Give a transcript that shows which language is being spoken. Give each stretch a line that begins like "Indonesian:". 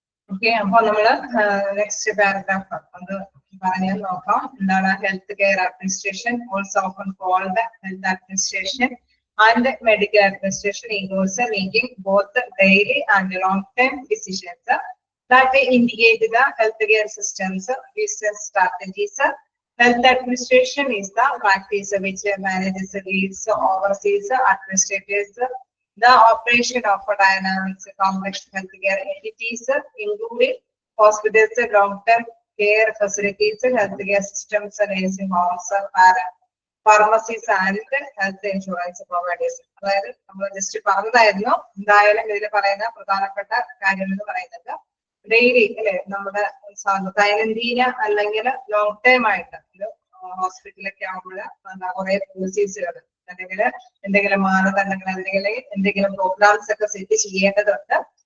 Malayalam: Okay, അപ്പൊ നമ്മള് next paragraph അത് പറയാൻ നോക്കാം.
English: എന്താണ് health care administration? Also often called health administration and medical administration involves making both daily and long term decisions that indicate the healthcare systems, business strategies. Health administration is the practice which manages, leads, oversees, administrates the operation of dynamics complex healthcare entities, including hospitals, long-term care facilities, healthcare systems, nursing homes, pharmacies, and health insurance providers.
Malayalam: അതായത് നമ്മൾ just പറഞ്ഞതായിരുന്നു. എന്തായാലും ഇതിൽ പറയുന്ന പ്രധാനപ്പെട്ട കാര്യം എന്ന് പറയുന്നത് daily അല്ലെ നമ്മുടെ ദൈനംദിന അല്ലെങ്കിൽ ലോങ് ടൈം ആയിട്ട് ഹോസ്പിറ്റലൊക്കെ ആകുമ്പോൾ കുറെ പോളിസീസുകൾ അല്ലെങ്കിൽ എന്തെങ്കിലും മാനദണ്ഡങ്ങൾ അല്ലെങ്കിൽ എന്തെങ്കിലും പ്രോഗ്രാംസ് ഒക്കെ സെറ്റ് ചെയ്യേണ്ടതുണ്ട്.